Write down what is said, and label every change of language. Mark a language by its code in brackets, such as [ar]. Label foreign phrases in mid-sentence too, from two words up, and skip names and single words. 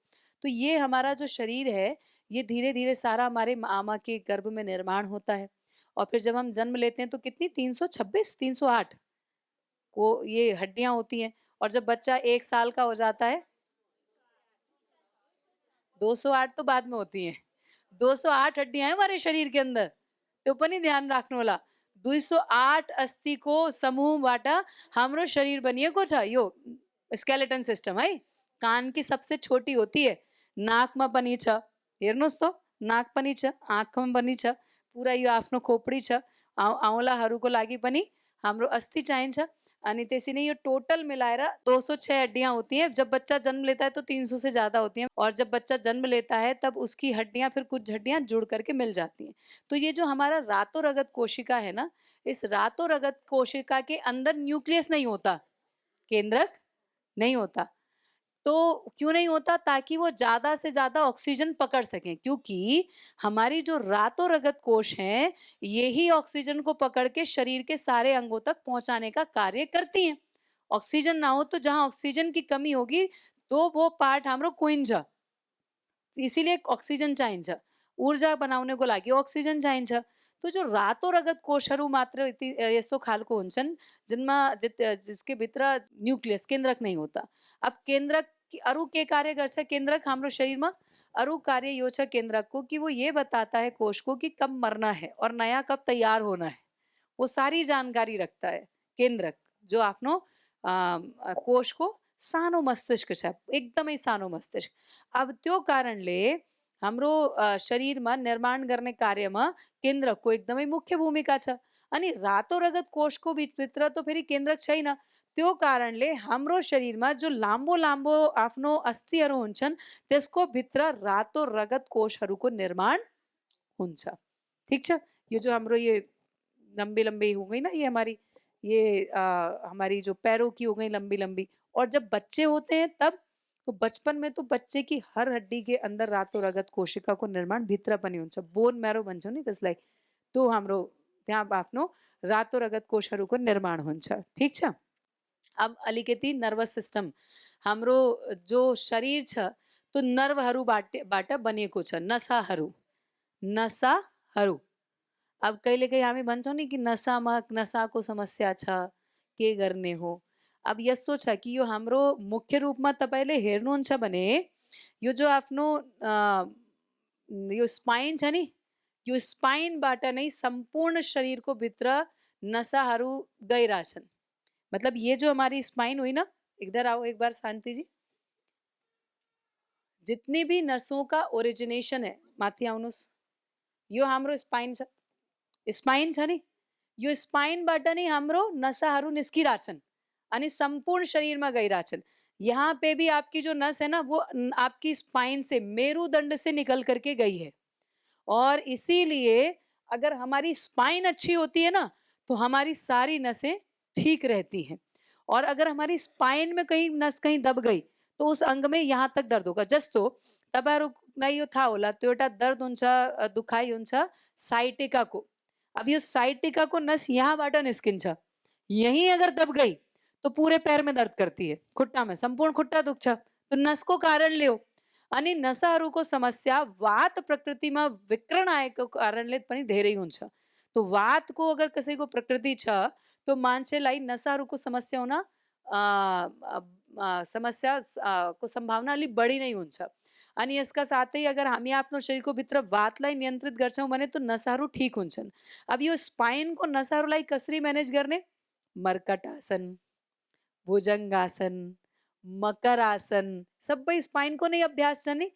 [hi] तो ये हमारा जो शरीर है, ये धीरे धीरे सारा हमारे आमा के गर्भ में निर्माण होता है। और फिर जब हम जन्म लेते हैं तो कितनी 326 308 को ये हड्डियां होती हैं। और जब बच्चा 1 साल का हो जाता है, 208 तो बाद में होती हैं। 208 हड्डियां हैं हमारे शरीर के अंदर, तो [ne] पनि ध्यान राख्नु होला। 208 अस्थिको समूहबाट हाम्रो शरीर बनिएको छ। [hi] यो [en] skeleton system [hi] है। कान की सबसे छोटी होती है, [ne] नाकमा पनि छ, हेर्नुस् त नाक पनि छ, आँखमा पनि छ, पुरा यो आफ्नो खोपडी छ। औँलाहरूको लागि पनि हाम्रो अस्थि चाहिन्छ। अनि त्यसै नै यो टोटल मिलाएर 206 [hi] हड्डियां होती हैं। जब बच्चा जन्म लेता है तो 300 से ज्यादा होती हैं। और जब बच्चा जन्म लेता है तब उसकी हड्डियां, फिर कुछ हड्डियां जुड़ करके मिल जाती हैं। तो ये जो हमारा [ne] रातो रगत कोशिका [hi] है ना, इस [ne] रातो रगत कोशिका [hi] के अंदर न्यूक्लियस नहीं होता, केंद्रक नहीं होता। तो क्यों नहीं होता? ताकि वो ज्यादा से ज्यादा ऑक्सीजन पकड़ सकें, क्योंकि हमारी जो [ne] रातो रगत कोष [hi] हैं, यही ऑक्सीजन को पकड़ के शरीर के सारे अंगों तक पहुंचाने का कार्य करती हैं। ऑक्सीजन ना हो तो जहां ऑक्सीजन की कमी होगी तो वो पार्ट [ne] हाम्रो कुहिन्छ, [hi] इसीलिए ऑक्सीजन चाहिन्छ। ऊर्जा बनाउनको लागि अक्सिजन चाहिन्छ। [ne] तो जो रातो रगत कोषहरू मात्र यस्तो खालको हुन्छन् जिसके भित्र न्यूक्लियस केन्द्रक [hi] नहीं होता। [ne] अब केन्द्रक अरू के कार्य गर्छ केन्द्रक हाम्रो शरीरमा? अरू कार्य यो छ [hi] केन्द्रक को कि वो ये बताता है कोष को कि कब मरना है और नया कब तैयार होना है। वो सारी जानकारी रखता है केन्द्रक, [ne] जो आफ्नो कोषको सानो मस्तिष्क छ, एकदमै सानो मस्तिष्क। अब त्यो कारणले हाम्रो शरीरमा निर्माण गर्ने कार्यमा केन्द्रकको एकदमै मुख्य भूमिका छ। अनि रातो रगत कोषको भित्र त फेरि केन्द्रक छैन। त्यो कारणले हाम्रो शरीरमा जो लामो लामो आफ्नो अस्थिहरू हुन्छन् त्यसको भित्र रातो रगत कोषहरूको निर्माण हुन्छ। ठीक छ? यो जो हाम्रो [hi] ये लंबी लंबी हो गई ना, ये हमारी जो पैरों की हो गई लंबी लंबी, और जब बच्चे होते हैं तब, तो बचपन में तो बच्चे की हर हड्डी के अंदर [ne] रातो रगत कोशिका को निर्माण भित्र पनि हुन्छ, बोन मैरो भन्छ नि त्यसलाई। तो हाम्रो त्यहाँ आफ्नो रातो रगत कोषहरूको निर्माण हुन्छ। ठीक छ? अब अलिकति [en] nervous system, [ne] हाम्रो जो शरीर छ तो नर्भहरूबाट बनिएको छ, नसाहरू। अब कहिलेकाहीँ हामी भन्छौँ नि कि नसाको समस्या छ, के गर्ने हो? अब यस्तो छ कि यो हाम्रो मुख्य रूपमा तपाईँले हेर्नुहुन्छ भने यो जो आफ्नो यो स्पाइन छ नि, यो स्पाइनबाट नै सम्पूर्ण शरीरको भित्र नसाहरू गइरहेछन्। [hi] मतलब ये जो हमारी स्पाइन हुई ना, इधर आओ एक बार शांति जी, जितनी भी नसों का ओरिजिनेशन है, [ne] माथि आउनुहोस्, यो हाम्रो स्पाइन छ नि, यो स्पाइनबाट नै हाम्रो नसाहरू निस्किरहेछन् अनि संपूर्ण शरीरमा गइरहेछन्। [hi] यहाँ पे भी आपकी जो नस है ना, वो आपकी स्पाइन से, मेरुदंड से निकल करके गई है। और इसीलिए अगर हमारी स्पाइन अच्छी होती है ना तो हमारी सारी नसें ठीक रहती हैं। और अगर हमारी स्पाइन में कहीं नस कहीं दब गई तो उस अंग में यहाँ तक दर्द होगा। [ne] जस्तो तपाईँहरूलाई यो थाहा होला, त्यो एउटा दर्द हुन्छ, दुखाइ हुन्छ साइटिकाको। अब यो साइटिकाको नस यहाँबाट निस्किन्छ, [hi] यहीं अगर दब गई तो पूरे पैर में दर्द करती है, खुट्टा में [ne] संपूर्ण खुट्टा दुख्छ। तो नसको कारणले हो। अनि नसाहरूको समस्या वात प्रकृतिमा विकर्ण आएको कारणले पनि धेरै हुन्छ। तो वातको अगर कसैको प्रकृति छ तो मान्छेलाई नसाहरूको समस्या हुन को संभावना अलिक बढी नै हुन्छ। अनि यसका साथै अगर हामी आफ्नो शरीरको भित्र वातलाई नियन्त्रित गर्छौँ भने तो नसाहरू ठीक हुन्छन्। अब यो स्पाइनको नसाहरूलाई कसरी म्यानेज गर्ने? मर्कटासन, भुजंगासन, मकर आसन, सबै स्पाइनको नै अभ्यास छ नि।